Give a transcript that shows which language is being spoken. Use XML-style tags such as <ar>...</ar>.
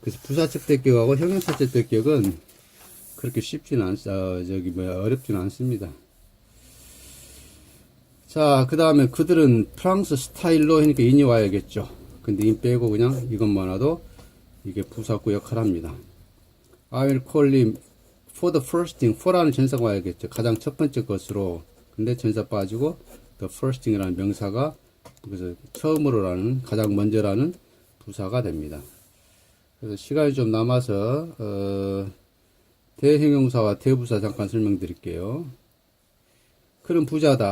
<ko>그래서 부사적 대격하고 형용사적 대격은 그렇게 쉽지는 어렵지는 않습니다. 자, 그 다음에 그들은 프랑스 스타일로 하니까 인이 와야겠죠. 근데 인 빼고 그냥 이것만 와도 이게 부사구 역할을 합니다.</ko> <en>I will call him for the first thing.</en> <ko>for라는 전사가 와야겠죠. 가장 첫 번째 것으로. 근데 전사 빠지고</ko> <en>the first thing</en> <ko>이라는 명사가 그래서 처음으로라는, 가장 먼저라는 부사가 됩니다. 그래서 시간이 좀 남아서 대형용사와 대부사 잠깐 설명드릴게요. 그는 부자다.</ko>